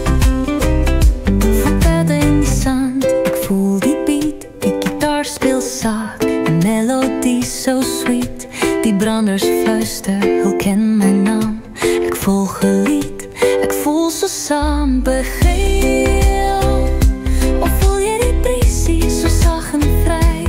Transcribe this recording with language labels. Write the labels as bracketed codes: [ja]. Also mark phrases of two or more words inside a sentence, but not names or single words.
[nl] Voeten in die zand, ik voel die beat. Die gitaar speelt zacht, een melodie so sweet. [af] Die branders fluister, hulle ken mijn naam. [nl] Ik volg een lied, ik voel so saam. [af] Begeel, of voel jy die briesie so sag en vry?